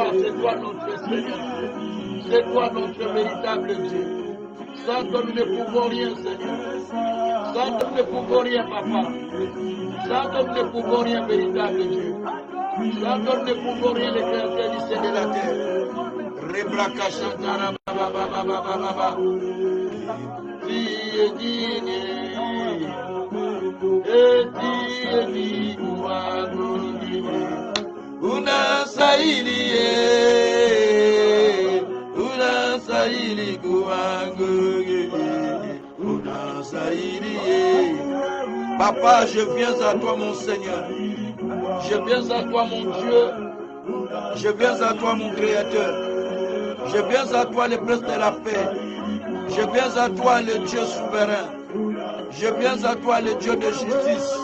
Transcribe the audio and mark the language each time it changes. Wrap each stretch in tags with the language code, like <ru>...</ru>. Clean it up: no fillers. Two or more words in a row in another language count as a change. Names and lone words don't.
<fr>C'est toi notre Seigneur. C'est toi notre véritable Dieu. Sans toi, nous ne pouvons rien, Seigneur. Sans toi, nous ne pouvons rien, Papa. Sans toi, nous ne pouvons rien, véritable Dieu. Sans toi, nous ne pouvons rien, le Créateur du ciel et de la terre. Rebraka Shantara Baba Baba Baba Baba. Tu es digne. Et tu es digne. Una saïlié. Una saïli kuangu. Una saïli. Papa, je viens à toi, mon Seigneur. Je viens à toi, mon Dieu. Je viens à toi, mon Créateur. Je viens à toi, le Prince de la paix. Je viens à toi, le Dieu souverain. Je viens à toi, le Dieu de justice.</fr>